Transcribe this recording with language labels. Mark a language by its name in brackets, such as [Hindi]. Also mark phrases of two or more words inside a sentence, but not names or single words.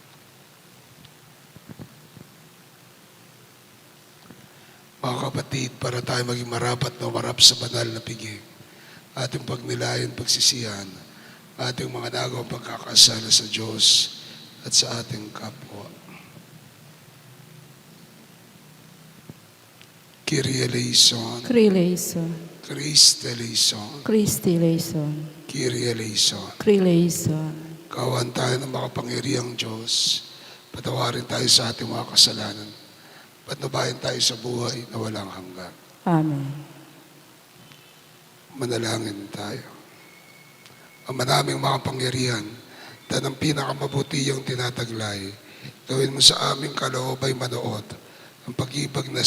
[Filipino] Mga kapatid, para tayo maging marapat na marap sa banal na piging, ating pagnilayan, pagsisihan, ating mga nagawang pagkakasala sa Diyos at sa ating kapwa. [Greek] Κύριε ἐλέησον, Κύριε ἐλέησον, Χριστὲ ἐλέησον, Χριστὲ ἐλέησον, Κύριε ἐλέησον. Κύριε ἐλέησον. [Filipino] Kawan tayo ng makapangyarihang Diyos, patawarin tayo sa ating mga kasalanan, patnubayan tayo sa buhay na walang hanggan. Amen. Manalangin tayo. Ama naming makapangyarihan, at ang pinakamabutiyang tinataglay, gawin mo sa aming kaloobay manood ang pag-ibig na